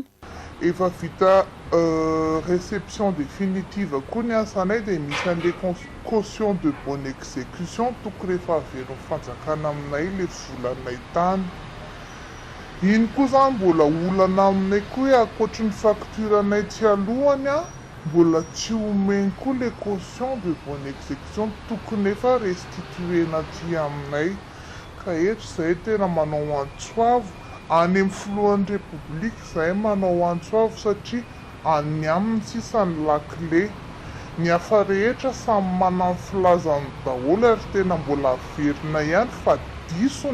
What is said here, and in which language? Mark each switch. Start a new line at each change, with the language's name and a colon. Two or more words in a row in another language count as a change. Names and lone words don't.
Malagasy: Efa vita
French: réception définitive
Malagasy: koa ny asanay dia misy an'
French: le caution de bonne exécution
Malagasy: tokony rehefa averon'ny fanjakana aminay le volanay tany. Iny koa zany mbola olana aminay koa hoe ankoatry ny facture anay tsy alohany mbola tsy omeny koa
French: le caution de bonne exécution
Malagasy: tokony efa restituena aty aminay ka eto izay tena manao antsoavo any amin'ny filohan'ny repoblika izay manao antsoavo satria any aminy sisany lakile ny hafa rehetra samy manana ny filazany daholo ary tena mbola averina ihany fa diso